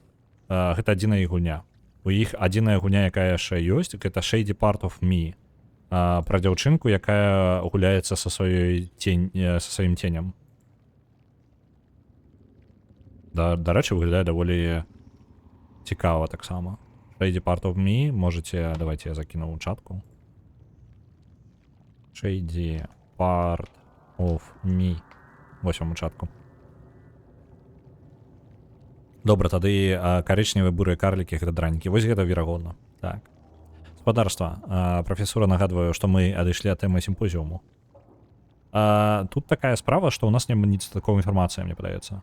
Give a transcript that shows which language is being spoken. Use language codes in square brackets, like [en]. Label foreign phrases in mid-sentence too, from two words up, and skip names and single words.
[be] Гэта адзіная гульня. У іх адзіная гульня, якая яшчэ ёсць, гэта Shady Part of Me. Пра дзяўчынку, якая гуляецца са сваім ценем. Дарэчы, выглядае даволі цікава таксама. Shady Part of Me, [uk] можете, давайте я закину в чатку. [be] Shady Part of Me. Вось вам у чатку. Добра, тады карычневыя бурыя карлікі гэта дранікі. Вось гэта верагодна. Так. Спадарства. Прафесора нагадваю, што мы адышлі ад тэмы сімпозіуму. Тут такая справа, што ў нас няма ніц такой інфармацыі, мне падаецца.